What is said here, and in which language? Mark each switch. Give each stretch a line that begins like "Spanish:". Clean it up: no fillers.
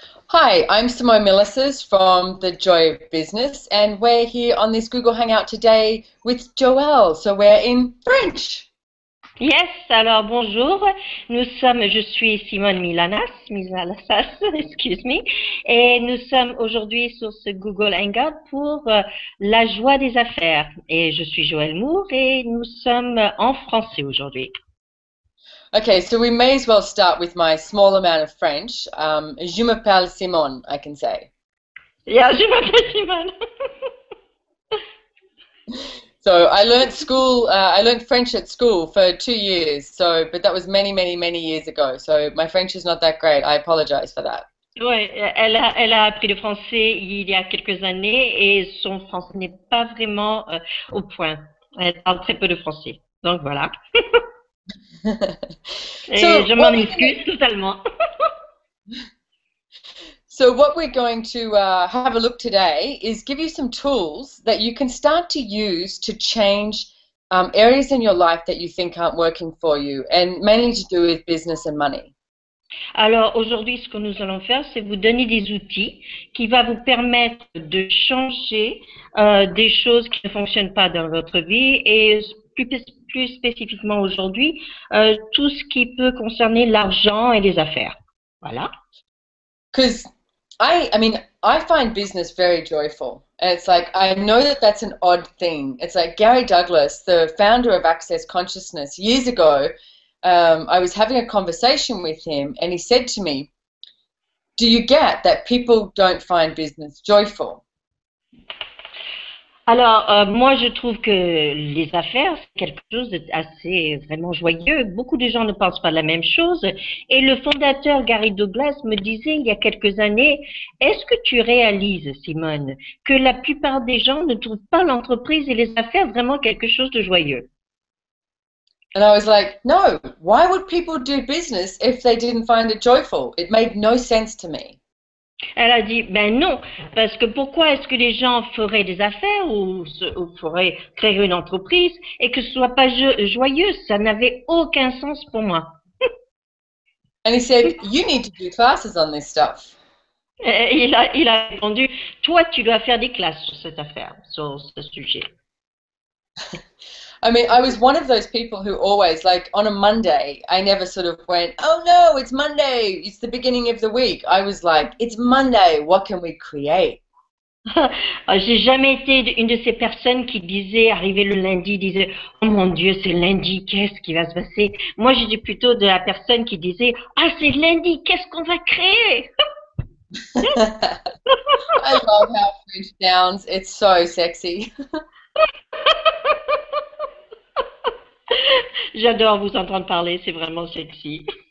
English: Hi, I'm Simone Milasas from the Joy of Business, and we're here on this Google Hangout today with Joelle. So we're in French.
French: Yes, alors bonjour, je suis Simone Milasas,
English: excuse me,
French: et nous sommes aujourd'hui sur ce Google Hangout pour la joie des affaires. Et je suis Joëlle Moore et nous sommes en français aujourd'hui.
English: Okay, so we may as well start with my small amount of French.
French: Je m'appelle Simone,
English: I can say.
French: Yeah, je m'appelle Simone.
English: So I learned French at school for 2 years. But that was many years ago. So my French is not that great. I apologize for that.
French: Oui, elle a appris le français il y a quelques années et son français n'est pas vraiment au point. Elle parle très peu de français. Donc voilà. Et je m'en excuse totalement.
English: So what we're going to have a look today is give you some tools that you can start to use to change areas in your life that you think aren't working for you, and mainly to do with business and money.
French: Alors aujourd'hui, ce que nous allons faire, c'est vous donner des outils qui vont vous permettre de changer des choses qui ne fonctionnent pas dans votre vie et plus spécifiquement aujourd'hui, tout ce qui peut concerner l'argent et les affaires. Voilà.
English: Because I find business very joyful. And it's like, I know that that's an odd thing. It's like Gary Douglas, the founder of Access Consciousness, years ago, I was having a conversation with him and he said to me, do you get that people don't find business joyful?
French: Alors, moi, je trouve que les affaires, c'est quelque chose d'assez vraiment joyeux. Beaucoup de gens ne pensent pas la même chose. Et le fondateur Gary Douglas me disait il y a quelques années, est-ce que tu réalises, Simone, que la plupart des gens ne trouvent pas l'entreprise et les affaires vraiment quelque chose de joyeux?
English: And I was like, no, why would people do business if they didn't find it joyful? It made no sense to me.
French: Elle a dit, ben non, parce que pourquoi est-ce que les gens feraient des affaires ou feraient créer une entreprise et que ce soit pas joyeux? Ça n'avait aucun sens pour moi.
English: And he said, you need to do classes on this stuff.
French: Il a répondu, toi tu dois faire des classes sur cette affaire, sur ce sujet.
English: I mean, I was one of those people who always, like, on a Monday, I never sort of went, oh no, it's Monday, it's the beginning of the week. I was like, it's Monday, what can we create?
French: J'ai jamais été une de ces personnes qui disait, arrivé le lundi, disait, oh mon Dieu, c'est lundi, qu'est-ce qui va se passer? Moi, j'étais plutôt de la personne qui disait, ah, c'est lundi, qu'est-ce qu'on va créer?
English: I love how French sounds, it's so sexy.
French: J'adore vous entendre parler, c'est vraiment sexy.